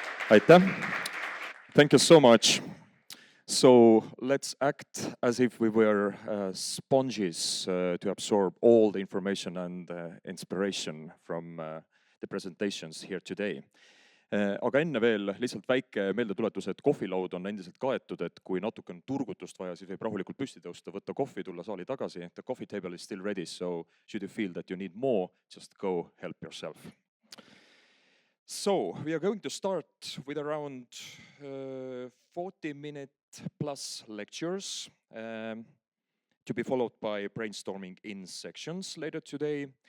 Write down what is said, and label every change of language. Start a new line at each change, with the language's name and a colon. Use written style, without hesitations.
Estonian: Aitäh.
English: Thank you so much. So let's act as if we were sponges to absorb all the information and inspiration from the presentations here today.
Estonian: Aga enne veel lihtsalt väike meeldetuletus, et kohvilaud on endiselt kaetud, et kui natuke on turgutust vaja, siis võib rahulikult püsti tõusta, võtta kohvi, tulla saali tagasi.
English: The coffee table is still ready, so should you feel that you need more, just go help yourself. So we are going to start with around 40-minute plus lectures to be followed by brainstorming in sections later today.